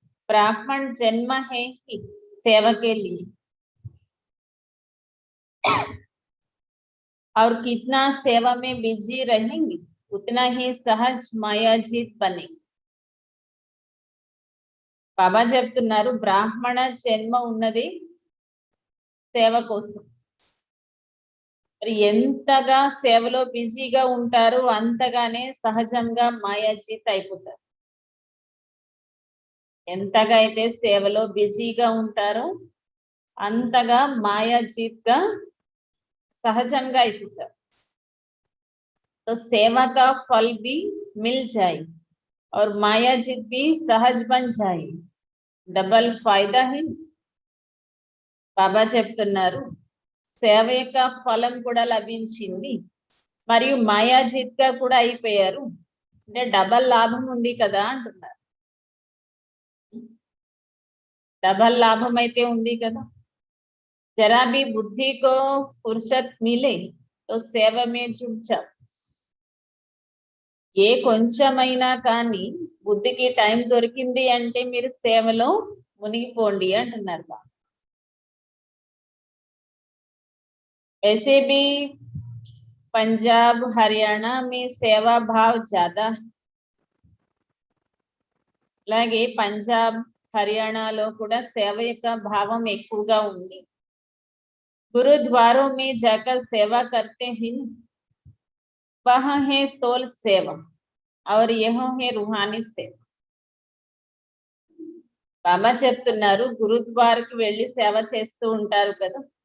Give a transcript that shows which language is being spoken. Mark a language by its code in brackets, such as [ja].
[hi] ब्राह्मण जन्म है ही सेवा के लिए, और कितना सेवा में बिजी रहेंगे उतना ही सहज माया जीत बनेंगे. [te] బాబా చెప్తున్నారు, బ్రాహ్మణ జన్మ ఉన్నది సేవ కోసం. మరి ఎంతగా సేవలో బిజీగా ఉంటారో అంతగానే సహజంగా మాయాజీత్ అయిపోతారు. ఎంతగా అయితే సేవలో బిజీగా ఉంటారో అంతగా మాయాజీత్గా సహజంగా అయిపోతారు. [hi] तो सेवा का फल भी मिल जाए और माया जीत भी सहज बन जाए, डबल फायदा है. [te] బాబా చెప్తున్నారు, సేవ యొక్క ఫలం కూడా లభించింది మరియు మాయాజీత్గా కూడా అయిపోయారు, అంటే డబల్ లాభం ఉంది కదా అంటున్నారు. डबल लाभम అయితే ఉంది కదా. [hi] जरा भी बुद्धि को फुर्सत मिले तो सेवा में जुट जाओ. [te] ఏ కొంచెమైనా కానీ బుద్ధికి టైం దొరికింది అంటే మీరు సేవలో మునిగిపోండి అంటున్నారు. [hi] वैसे भी पंजाब, हरियाणा में सेवा भाव ज्यादा है. [te] అలాగే పంజాబ్, హర్యానాలో కూడా సేవ యొక్క భావం ఎక్కువగా ఉంది. [hi] गुरुद्वारों में जाकर सेवा करते हैं, वह है स्थूल सेवा और यह है रूहानी సేవ. [te] బాబా చెప్తున్నారు, గురుద్వారాకి వెళ్ళి సేవ చేస్తూ ఉంటారు కదా.